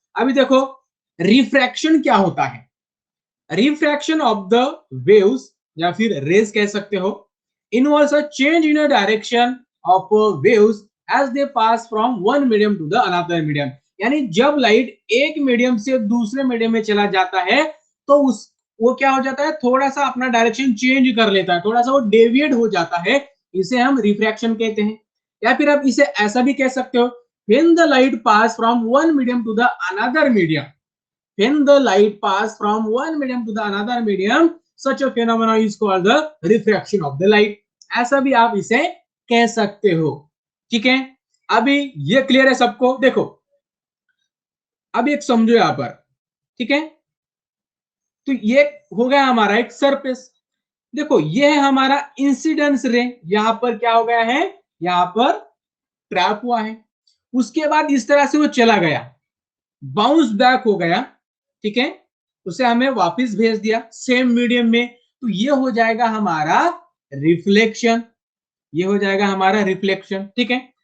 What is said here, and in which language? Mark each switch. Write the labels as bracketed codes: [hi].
[hi] अभी देखो, रिफ्रैक्शन क्या होता है, रिफ्रैक्शन ऑफ द वेव्स या फिर रेज कह सकते हो, [en] involves a change in a direction of waves as they pass from one medium to the another medium, [hi] यानी जब लाइट एक मीडियम से दूसरे मीडियम में चला जाता है तो उस वो क्या हो जाता है, थोड़ा सा अपना डायरेक्शन चेंज कर लेता है, थोड़ा सा वो डेविएट हो जाता है, इसे हम रिफ्रैक्शन कहते हैं। [en] या फिर आप इसे [hi] ऐसा भी कह सकते हो, when the light pass from one medium to the another medium, when the light pass from one medium to the another medium, such a phenomena is called the refraction of the light, ऐसा भी आप इसे कह सकते हो, ठीक है। अभी ये क्लियर है सबको? देखो, अब एक समझो यहां पर, ठीक है, तो ये हो गया हमारा एक सरफेस। देखो ये है हमारा इंसिडेंस रे, यहां पर क्या हो गया है, यहां पर ट्रैप हुआ है। उसके बाद इस तरह से वो चला गया, बाउंस बैक हो गया, ठीक है, उसे हमें वापस भेज दिया सेम मीडियम में, तो ये हो जाएगा हमारा रिफ्लेक्शन, ये हो जाएगा हमारा रिफ्लेक्शन, ठीक है।